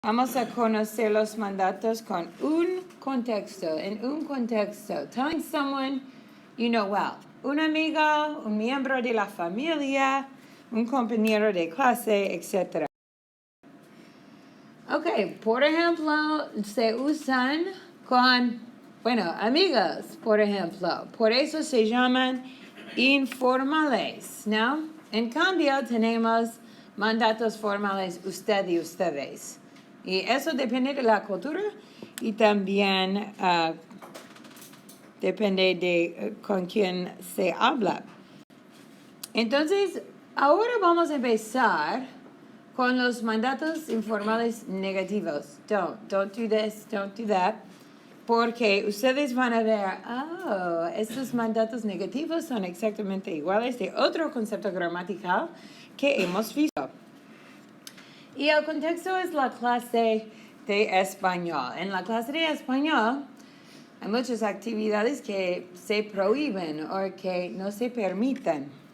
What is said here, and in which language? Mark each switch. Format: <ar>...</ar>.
<es>Vamos a conocer los mandatos con un contexto, en un contexto.</es> <en>Telling someone you know well.</en> <es>Un amigo, un miembro de la familia, un compañero de clase, etc. Ok, por ejemplo, se usan con, amigos, por ejemplo. Por eso se llaman informales, ¿no? En cambio, tenemos mandatos formales usted y ustedes. Y eso depende de la cultura y también depende de con quién se habla. Entonces, ahora vamos a empezar con los mandatos informales negativos.</es> <en>Don't do this, don't do that.</en> <es>Porque ustedes van a ver, estos mandatos negativos son exactamente iguales de otro concepto gramatical que hemos visto. Y el contexto es la clase de español. En la clase de español hay muchas actividades que se prohíben o que no se permiten.</es>